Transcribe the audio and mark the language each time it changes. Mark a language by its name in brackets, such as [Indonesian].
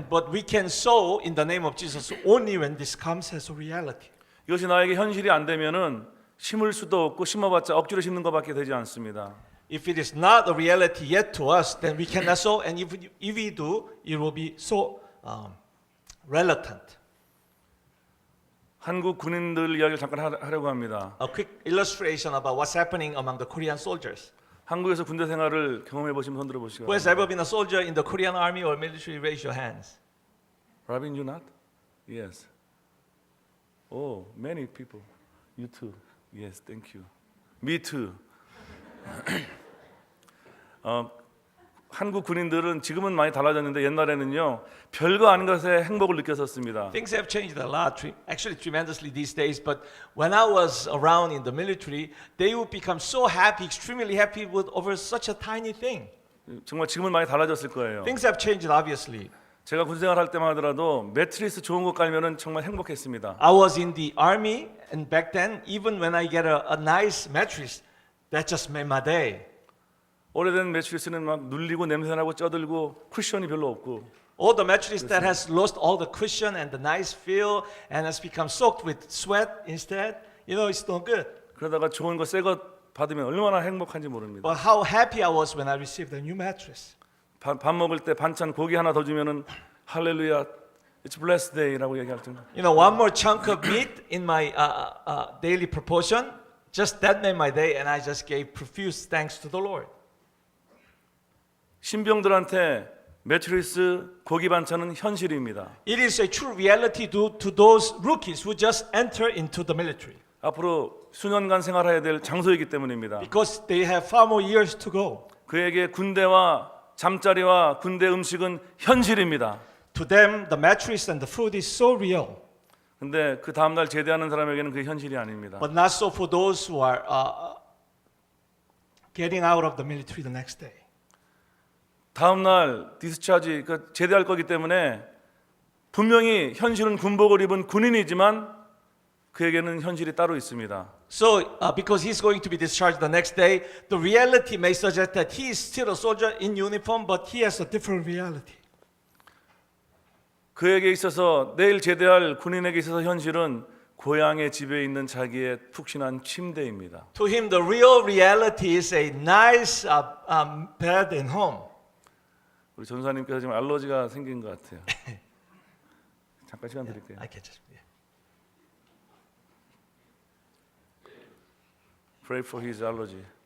[English] But we can sow in the name of Jesus only when this comes as a reality. [Korean] 이것이 나에게 현실이 안 되면은 심을 수도 없고 심어봤자 억지로 심는 것밖에 되지 않습니다. [English] If it is not a reality yet to us, then we cannot sow. And if we do, it will be so reluctant. [Korean] 한국 군인들 이야기를 잠깐 하려고 합니다. [English] A quick illustration about what's happening among the Korean soldiers. [Korean] 한국에서 군대 생활을 경험해 보시면 손 들어 보시기 [English] Who has [Korean] 바랍니다. [English] ever been a soldier in the Korean army or military? Raise your hands. Robin, you not? Yes. Oh, many people. You too. Yes, thank you. Me too. [Korean] 한국 군인들은 지금은 많이 달라졌는데 옛날에는요 별거 아닌 것에 행복을 느꼈었습니다. [English] Things have changed a lot, actually tremendously these days. But when I was around in the military, they would become so happy, extremely happy with over such a tiny thing. [Korean] 정말 지금은 많이 달라졌을 거예요. [English] Things have changed obviously. [Korean] 제가 군생활 할 때만 하더라도 매트리스 좋은 거 깔면은 정말 행복했습니다. [English] I was in the army, and back then, even when I get a nice mattress, that just made my day. [Korean] 오래된 매트리스는 막 눌리고 냄새나고 쪄들고 쿠션이 별로 없고 [English] All the mattress that has lost all the cushion and the nice feel and has become soaked with sweat instead, you know, it's no good. [Korean] 그러다가 좋은 거 새 거 받으면 얼마나 행복한지 모릅니다. [English] But how happy I was when I received a new mattress. [Korean] 밥 먹을 때 반찬 고기 하나 더 주면은 할렐루야, [English] it's blessed day [Korean] 라고 얘기할 정도. [English] You know, one more chunk of meat in my daily proportion, just that made my day, and I just gave profuse thanks to the Lord. [Korean] 신병들한테 매트리스 고기 반찬은 현실입니다. [English] It is a true reality to those rookies who just enter into the military. [Korean] 앞으로 수년간 생활해야 될 장소이기 때문입니다. [English] Because they have far more years to go. [Korean] 그에게 군대와 잠자리와 군대 음식은 현실입니다. [English] To them, the mattress and the food is so real. [Korean] 근데 그 다음 날 제대하는 사람에게는 그게 현실이 아닙니다. [English] But not so for those who are getting out of the military the next day. [Korean] 다음 날 디스차지 그 제대할 거기 때문에 분명히 현실은 군복을 입은 군인이지만 그에게는 현실이 따로 있습니다. [English] So, because he's going to be discharged the next day, the reality may suggest that he is still a soldier in uniform, but he has a different reality. [Korean] 그에게 있어서 내일 제대할 군인에게 있어서 현실은 고향의 집에 있는 자기의 푹신한 침대입니다. [English] To him, the real reality is a nice bed in home. [Korean] 우리 전사님께서 지금 알러지가 생긴 것 같아요. 잠깐 시간 드릴게요. [English] I catch it. Yeah. Pray for his allergy.